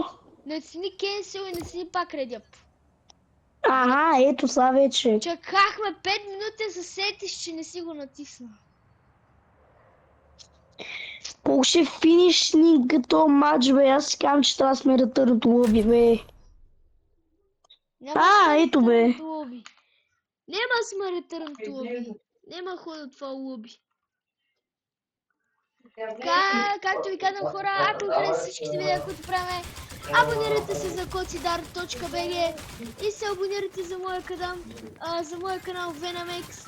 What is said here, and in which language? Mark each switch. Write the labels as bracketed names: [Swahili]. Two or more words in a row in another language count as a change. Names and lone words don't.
[Bulgarian] Натисни Cancel и натисни пак Ready. Ага, ето са вече. Чакахме 5 минути да се сетиш, че не си го натисна. Колко ще финишни като матч, бе? Аз си казвам, че трябва да сме [English] Return to lobby, [Bulgarian] бе. Ето, бе. Нема да сме [English] Return to Lobby. [Bulgarian] Нема хода от това лоби. Както ви казвам, хора, ако ви харесат всичките видеа, които правим, абонирайте се за kocidar.bg и се абонирайте за моя канал Venamex.